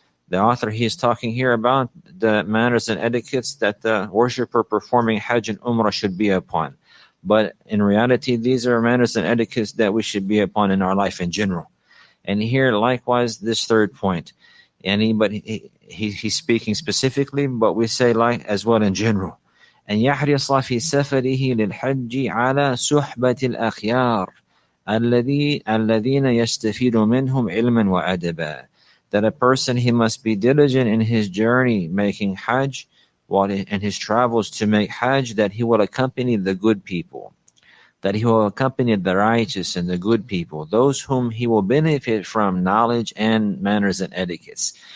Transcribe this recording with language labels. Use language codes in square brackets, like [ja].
[en] The author, he is talking here about the manners and etiquettes that the worshipper performing Hajj and Umrah should be upon. But in reality, these are manners and etiquettes that we should be upon in our life in general. And here, likewise, this third point. But he's speaking specifically, but we say like as well in general. [ar] أن يحرص في سفره للحج على صحبة الأخيار الذين يستفيد منهم علما وأدبا. [en] That a person, he must be diligent in his journey making Hajj, while in his travels to make Hajj, that he will accompany the good people, that he will accompany the righteous and the good people, those whom he will benefit from knowledge and manners and etiquettes.